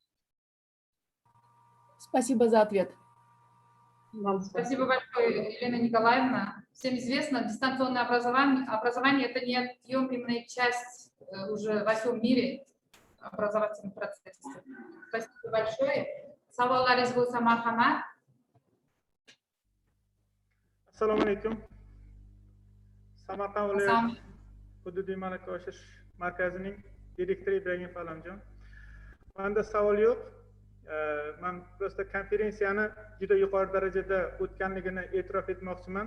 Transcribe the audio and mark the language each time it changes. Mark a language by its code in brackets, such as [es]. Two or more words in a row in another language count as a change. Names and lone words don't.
[ru] Спасибо за ответ. Спасибо большое, Елена Николаевна. Всем известно, дистанционное образование это неотъемлемая часть уже во всем мире образовательного процесса. Спасибо большое. [uz] Savollaringiz bo'lsa marhamat. Assalomu alaykum. Samarqand viloyat hududiy malaka oshirish markazining direktori Ibrahim Falamjon. Menda savol yo'q. Men prosta konferensiyani juda yuqori darajada o'tganligini e'tirof etmoqchiman.